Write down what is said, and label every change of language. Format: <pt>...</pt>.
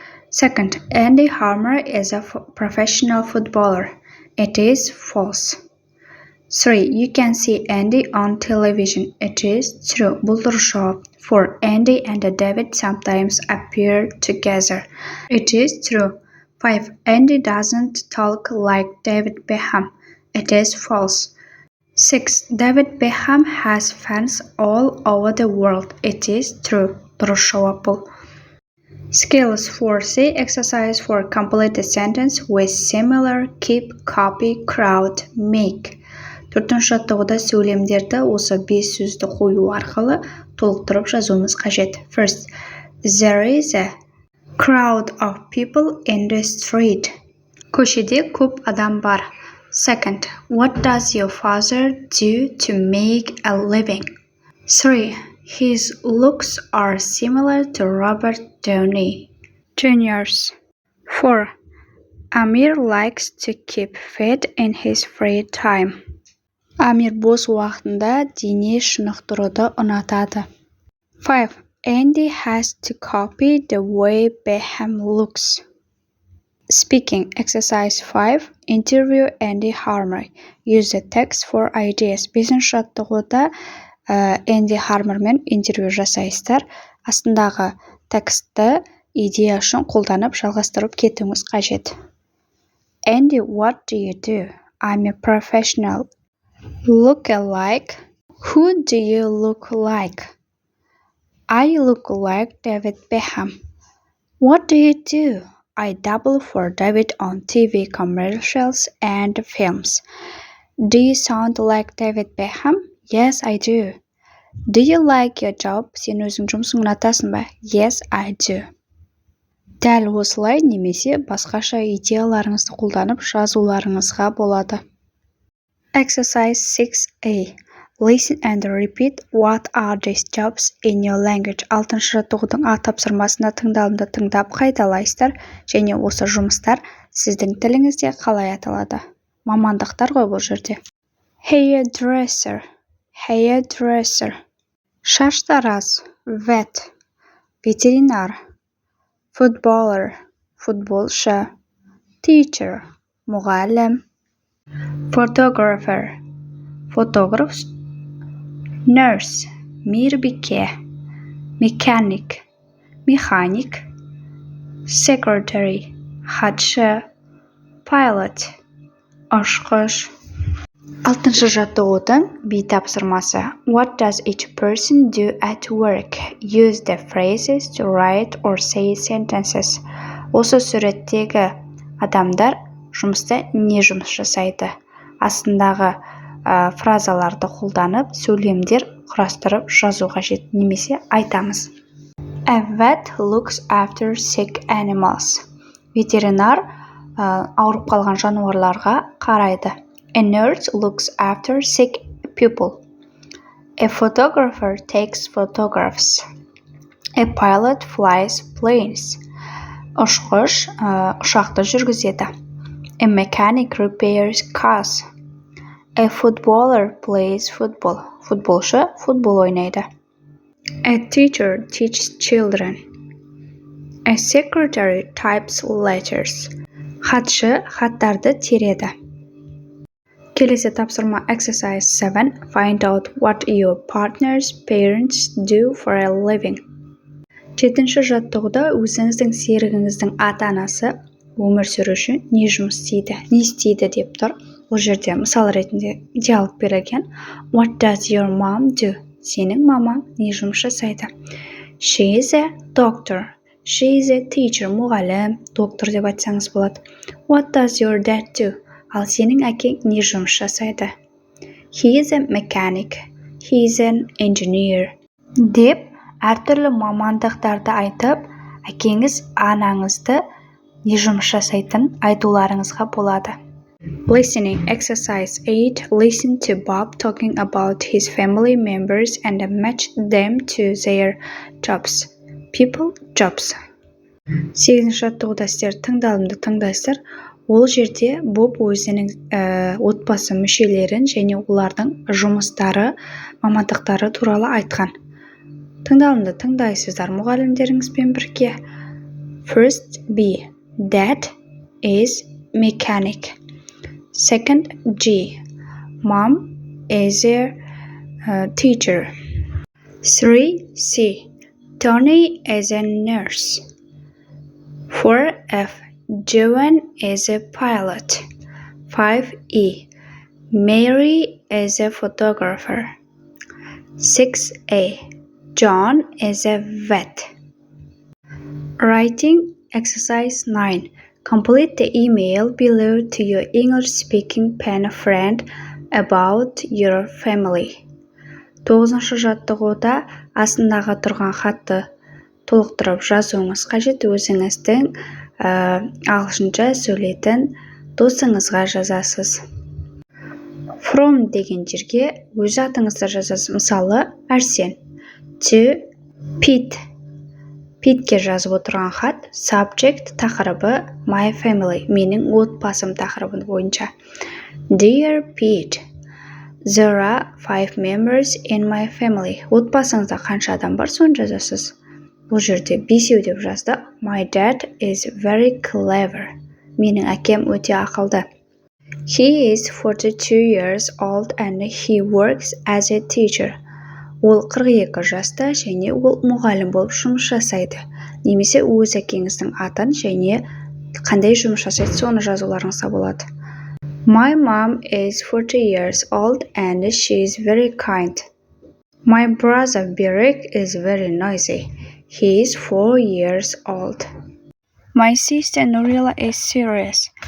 <en>Second, Andy Harmer is a professional footballer. It is false. 3. You can see Andy on television. It is true.</en> <kk>Бұл дұрыс жауап.</kk> <en>4. Andy and David sometimes appear together. It is true. 5. Andy doesn't talk like David Beckham. It is false. 6. David Beckham has fans all over the world. It is true.</en> <kk>Дұрыс жауап бұл.</kk> <en>Skills 4C exercise for complete a sentence with similar keep, copy, crowd, make.</en> <kk>Төртінші жаттығуда сөйлемдерді осы 5 сөзді қою арқылы толықтырып жазуымыз қажет.</kk> <en>First, there is a crowd of people in the street.</en> <kk>Көшеде көп адам бар.</kk> <en>Second, what does your father do to make a living? 3. His looks are similar to Robert Downey Jr.'s. 4. Amir likes to keep fit in his free time.</en> <kk>Амир бос уақытында дене шынықтыруды ұнатады.</kk> <en>5. Andy has to copy the way Beckham looks. Speaking exercise 5. Interview Andy Harmer. Use the text for ideas.</en> <kk>5-ші жаттығуда Энди Хармермен интервью жасайсыздар. Астындағы текстті идея үшін қолданып жалғастырып кетуіңіз қажет.</kk> <en>Andy, what do you do? I'm a professional. Look alike. Who do you look like? I look like David Beckham. What do you do? I double for David on TV commercials and films. Do you sound like David Beckham? Yes, I do. Do you like your job?</en> <kk>Сен өзің жұмысың ұнатасың ба?</kk> <en>Yes, I do.</en> <kk>Дәл осылай немесе басқаша идеяларыңызды қолданып жазуларыңызға болады.</kk> <en>Exercise 6A. Listen and repeat what are these jobs in your language.</en> <kk>6-шы жаттығудың А тапсырмасында тыңдалымды тыңдап қайталайсыздар және осы жұмыстар сіздің тіліңізде қалай аталады. Мамандықтар ғой бұл жерде.</kk> <en>Hairdresser, hairdresser.</en> <kk>Шаштараз, vet, ветеринар.</kk> <en>Footballer, футболшы. Teacher, мұғалім. Photographer, фотограф. Nurse, мейірбике. Mechanic, механик. Secretary, хатшы.</en> <kk>Pilot, ұшқыш. 6-шы жаттығудың B тапсырмасы.</kk> <en>What does each person do at work? Use the phrases to write or say sentences.</en> <kk>Осы суреттегі адамдар жұмыста не жұмыс жасайды? Астындағы фразаларды қолданып, сөйлемдер құрастырып жазу қажет, немесе айтамыз.</kk> <en>A vet looks after sick animals.</en> <kk>Ветеринар ауырып қалған жануарларға қарайды.</kk> <en>A nurse looks after sick people. A photographer takes photographs. A pilot flies planes.</en> <kk>Ұшқыш ұшақты жүргізеді.</kk> <en>A mechanic repairs cars. A footballer plays football.</en> <kk>Футболшы футбол ойнайды.</kk> <en>A teacher teaches children. A secretary types letters.</en> <kk>Хатшы хаттарды тереді. Келесі тапсырма exercise 7.</kk> <en>Find out what your partner's parents do for a living.</en> <kk>7-ші жаттығуда өзіңіздің серігіңіздің ата-анасы өмір сүру үшін не жұмыс істейді, не істейді деп тұр. Бұл жерде мысал ретінде диалог берілген.</kk> <en>What does your mom do?</en> <kk>Сенің мамаң не жұмыс жасайды?</kk> <en>She is a doctor. She is a teacher.</en> <kk>Мұғалім, доктор деп айтсаңыз болады.</kk> <en>What does your dad do?</en> <kk>Ал сенің әкең не жұмыс жасайды?</kk> <en>He is a mechanic. He is an engineer.</en> <kk>Деп әртүрлі мамандықтарды айтып, әкеңіз, анаңызды не жұмыс жасайтын айтуларыңызға болады.</kk> <en>Listening exercise 8. Listen to Bob talking about his family members and match them to their jobs. People, jobs.</en> <kk>8-ші жаттығуда сіздер тыңдалымды тыңдайсыздар. Ол жерде Боб өзінің отбасы мүшелерін және олардың жұмыстары, мамандықтары туралы айтқан. Тыңдалымды тыңдайсыздар мұғалімдеріңізбен бірге.</kk> <en>First B. Dad is mechanic. Second G. Mom is a teacher. 3 C. Tony is a nurse. 4 F. Joan is a pilot. 5 E. Mary is a photographer. 6 A. John is a vet. Writing exercise 9. Complete the email below to your English-speaking pen friend about your family.</en> <kk>9-шы жаттығуда астындағы тұрған хатты толықтырып жазуыңыз қажет. Өзіңіздің ағылшынша сөйлейтін досыңызға жазасыз. From деген жерге өз атыңызды жазасыз. Мысалы, Арсен.</kk> <en>To Pete.</en> <kk>Питке жазып отырған хат, subject тақырыбы</kk> <en>my family,</en> <kk>менің отбасым тақырыбы бойынша.</kk> <en>Dear Pete, there are 5 members in my family.</en> <kk>Отбасыңызда қанша адам бар, соны жазасыз. Бұл жерде 5 деп жазды.</kk> <en>My dad is very clever.</en> <kk>Менің әкем өте ақылды.</kk> <en>He is 42 years old and he works as a teacher.</en> <kk>Ол 42 жаста және ол мұғалім болып жұмыс жасайды. Немесе өз әкеңіздің атын және қандай жұмыс жасайды, соны жазуларыңызға болады.</kk> <en>My mom is 40 years old and she is very kind. My brother Berik is very noisy. He is 4 years old. My sister Nurila is serious.</en>